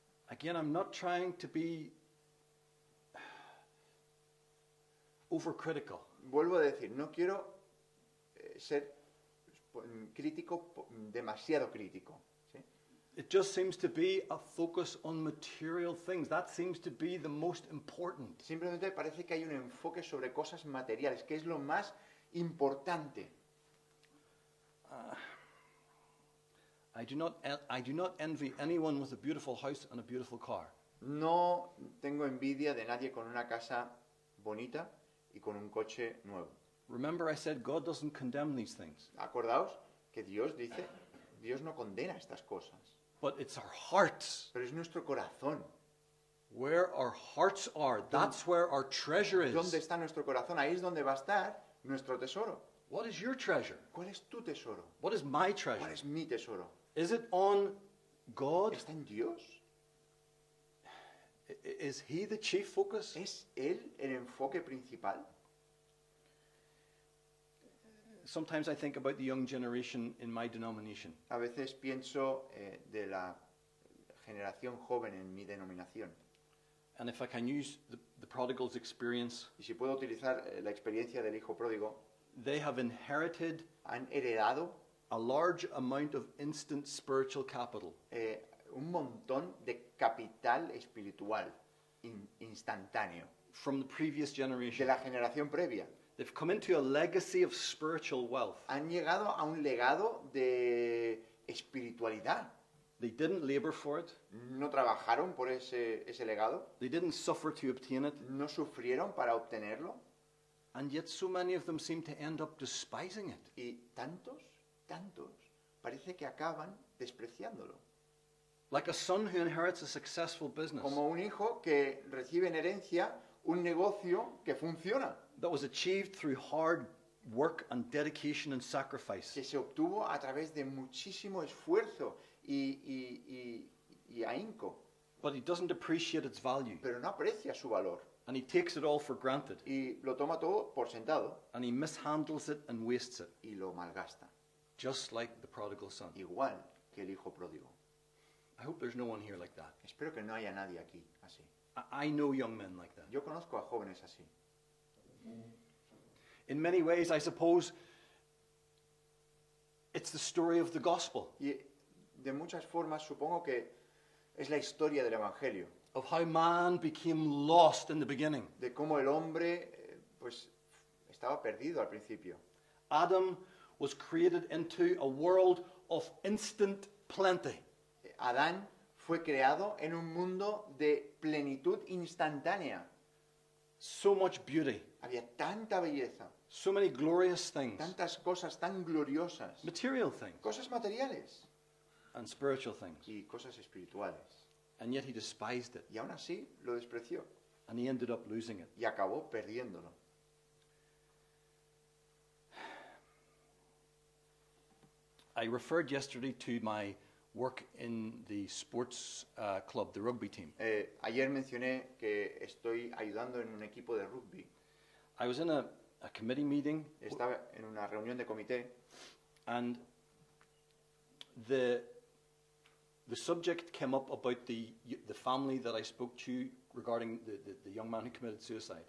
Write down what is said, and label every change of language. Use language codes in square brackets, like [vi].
[en] Again, I'm not trying to be overcritical. [es] Vuelvo a decir, no quiero ser crítico, demasiado crítico. ¿Sí? [en] It just seems to be a focus on material things. That seems to be the most important. [es] Simplemente parece que hay un enfoque sobre cosas materiales, que es lo más importante. [en] I do not envy anyone with a beautiful house and a beautiful car. [es] No tengo envidia de nadie con una casa bonita y con un coche nuevo. [en] Remember, I said God doesn't condemn these things, [es] Acordaos que Dios dice, Dios no condena estas cosas, [en] but it's our hearts. [es] pero es nuestro corazón. [en] Where our hearts are, that's where our treasure [es] ¿Dónde is. está nuestro corazón? Ahí es donde va a estar nuestro tesoro. [en] What is your treasure? [es] ¿Cuál es tu tesoro? [en] What is my [es] ¿Cuál [en] treasure? [es] es mi tesoro? [en] Is it on God? [es] ¿Está en Dios? [en] Is He the chief focus? [es] ¿Es Él el enfoque principal? [en] Sometimes I think about the young generation in my denomination. [es] A veces pienso de la generación joven en mi denominación. [en] And if I can use the prodigal's experience, [es] Y si puedo utilizar la experiencia del hijo pródigo, [en] they have inherited [es] han heredado [en] a large amount of instant spiritual capital. [es] un montón de capital espiritual instantáneo [en] From the previous [es] de [en] generation. [es] la generación previa. [en] They've come into a legacy of spiritual wealth. [es] Han llegado a un legado de espiritualidad. [en] They didn't labor for it. [es] No trabajaron por ese legado, [en] They didn't suffer to obtain it. [es] no sufrieron para obtenerlo, [en] And yet so many of them seem to end up despising it. [es] y tantos, parece que acaban despreciándolo. [en] Like a son who inherits a successful business [es] Como un hijo que recibe en herencia un negocio que funciona, [en] that was achieved through hard work and dedication and sacrifice. [es] que se obtuvo a través de muchísimo esfuerzo y ahínco, [en] But he doesn't appreciate its value. [es] pero no aprecia su valor [en] And he takes it all for granted. [es] y lo toma todo por sentado [en] And he mishandles it and wastes it. [es] y lo malgasta, [en] Just like the prodigal son. [es] igual que el hijo pródigo. [en] I hope there's no one here like that. [es] Espero que no haya nadie aquí así. [en] I know young men like that. [es] Yo conozco a jóvenes así. [en] In many ways, I suppose, it's the story of the gospel. [es] Y de muchas formas supongo que es la historia del Evangelio. [en] of how man became lost in the beginning. [es] de cómo el hombre pues estaba perdido al principio. [en] Adam was created into a world of instant plenty. [es] Adán fue creado en un mundo de plenitud instantánea. [en] So much beauty, [es] Había tanta belleza, [en] so many glorious things, [es] tantas cosas tan gloriosas, [en] material things [es] cosas materiales [en] and spiritual things. [es] y cosas espirituales. [en] And yet he despised it, [es] Y aún así lo despreció [en] and he ended up losing it. [es] y acabó perdiéndolo. [en] I referred yesterday to my work in the sports club, the rugby team. [es] Ayer mencioné que estoy ayudando en un equipo de rugby. [en] I was in a committee meeting, [es] Estaba en una reunión de comité [en] and the subject came up about the family that I spoke to regarding the young man who committed suicide.